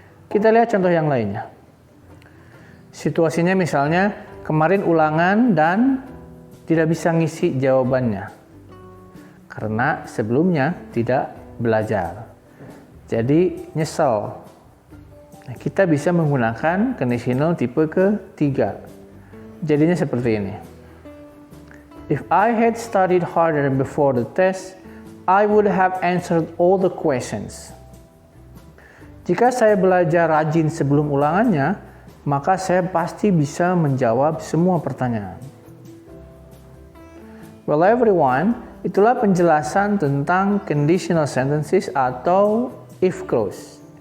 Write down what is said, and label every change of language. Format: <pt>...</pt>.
<id>Kita lihat contoh yang lainnya. Situasinya misalnya kemarin ulangan dan tidak bisa ngisi jawabannya karena sebelumnya tidak belajar. Jadi nyesel. Nah, kita bisa menggunakan conditional tipe ketiga. jadinya seperti ini.</id> <en>If I had studied harder before the test, I would have answered all the questions.</en> <id>Jika saya belajar rajin sebelum ulangannya, maka saya pasti bisa menjawab semua pertanyaan.</id> <en>Well everyone,</en> <id>itulah penjelasan tentang conditional sentences atau if clause.</id>